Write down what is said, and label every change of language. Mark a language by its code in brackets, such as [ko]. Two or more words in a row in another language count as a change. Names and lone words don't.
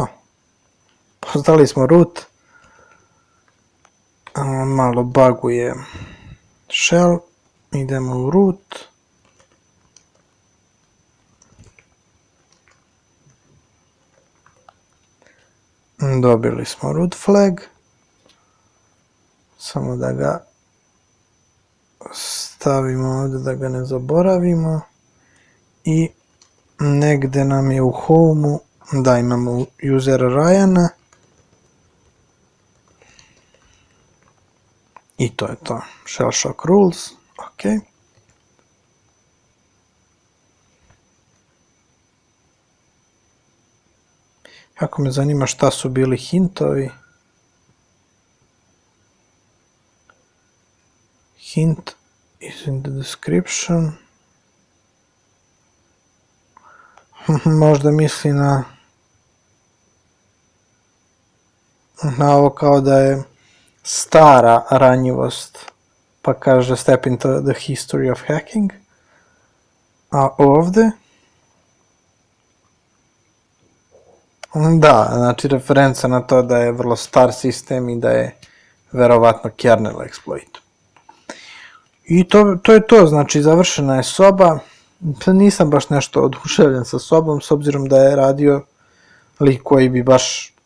[hr] Poslali smo root. Malo buguje shell. Idemo u root. Dobili smo [en] root flag. [hr] Samo da ga stavimo ovdje da ga ne zaboravimo. I negdje nam je u home-u da imamo usera Ryana. I to je to. [en] Shell shock rules. [hr] Ok. Jako me zanima šta su bili hintovi. [en] Hint is in the description. [hr] Možda misli na ovo kao da je stara ranjivost, pa kaže [en] step into the history of hacking. [hr] A ovdje? Da, znači referenca na to da je vrlo star sistem i da je verovatno [en] kernel exploit. [hr] I to je to, znači završena je soba. Nisam baš nešto oduševljen sa sobom, s obzirom da je radio lik koji bi baš